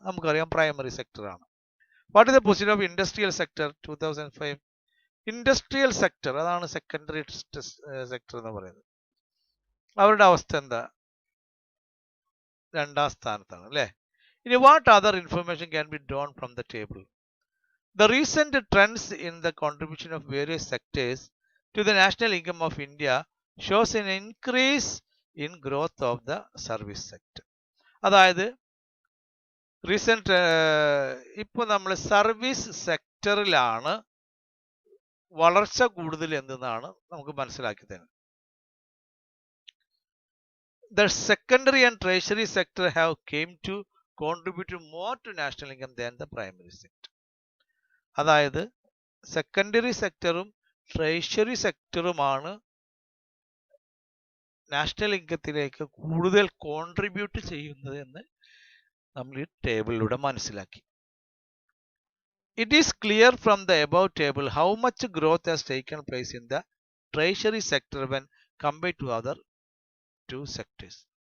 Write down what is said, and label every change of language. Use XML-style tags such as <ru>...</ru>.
<ml>നമുക്കറിയാം, primary സെക്ടറാണ്.</ml> <en>What is the position of industrial sector 2005?</en> <ml>Industrial sector, അതാണ് secondary sector എന്ന് പറയുന്നത്. അവരുടെ അവസ്ഥ എന്താ? 2ാം സ്ഥാനത്താണ് അല്ലേ? ഇനി</ml> <en>What other information can be drawn from the table? The recent trends in the contribution of various sectors to the national income of India shows an increase in growth of the service sector.</en> <ml>അതായത് recent ഇപ്പോൾ നമ്മൾ service സെക്ടറിലാണ് വളർച്ച കൂടുതൽ എന്നാണ് നമുക്ക് മനസ്സിലാക്കി തരുന്നത്.</ml> <en>The secondary and tertiary sector have came to contribute more to national income than the primary sector.</en> <ml>അതായത് സെക്കൻഡറി സെക്ടറും ട്രഷറി സെക്ടറുമാണ് നാഷണൽ ഇൻകത്തിലേക്ക് കൂടുതൽ കോൺട്രിബ്യൂട്ട് ചെയ്യുന്നത് എന്ന് നമ്മൾ ഈ ടേബിളിലൂടെ മനസ്സിലാക്കി.</ml> <en>It is clear from the above table how much growth has taken place in the treasury sector when compared to other 2 sectors.</en>